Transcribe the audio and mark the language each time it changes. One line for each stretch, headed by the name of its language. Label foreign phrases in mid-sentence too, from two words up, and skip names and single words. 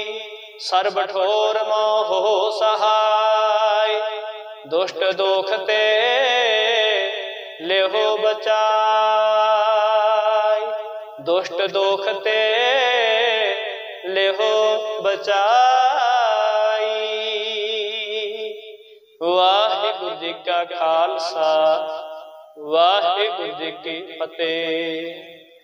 Hindi: सर्ब ठोर मोहो सहाय, दुष्ट दोख ते लेहो बचाई। दुष्ट दोख ते लेहो बचाई। वाहिगुरु जी का खालसा, वाहिगुरु जी की फतेह।